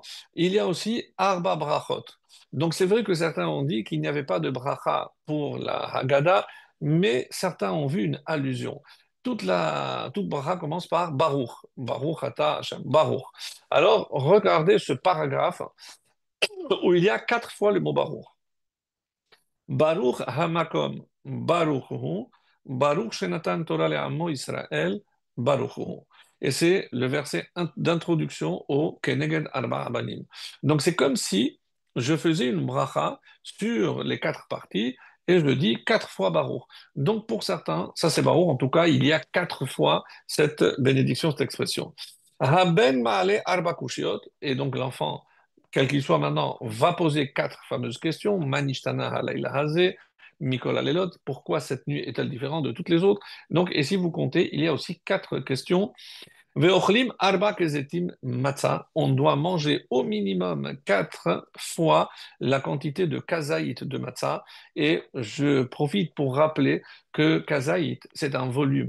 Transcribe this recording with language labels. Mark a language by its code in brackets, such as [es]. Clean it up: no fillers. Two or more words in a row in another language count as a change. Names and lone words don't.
[fr] Il y a aussi [he] ארבע ברכות. [fr] Donc, c'est vrai que certains ont dit qu'il n'y avait pas de bracha pour la Haggadah, mais certains ont vu une allusion. Toute bracha commence par Baruch. [he] ברוך אתה השם. ברוך. [fr] Alors, regardez ce paragraphe où il y a 4 fois le mot Baruch. [he] ברוך המקום, ברוך הוא, ברוך שנתן תורה לעמו ישראל, ברוך הוא. [fr] Et c'est le verset d'introduction au [he] כנגד ארבעה בנים. [fr] Donc c'est comme si je faisais une bracha sur les 4 parties et je dis 4 fois Baruch. Donc pour certains, ça c'est Baruch, en tout cas il y a 4 fois cette bénédiction, cette expression. [he] הבן מעלה ארבע קושיות, [fr] et donc l'enfant quel qu'il soit maintenant, va poser 4 fameuses questions. [he] מה נשתנה הלילה הזה, מכל הלילות, [fr] pourquoi cette nuit est-elle différente de toutes les autres? Donc, et si vous comptez, il y a aussi 4 questions. [he] ואוכלים ארבעה כזיתים מצה, [fr] on doit manger au minimum 4 fois la quantité de kazaït de matzah. Et je profite pour rappeler que kazaït, c'est un volume.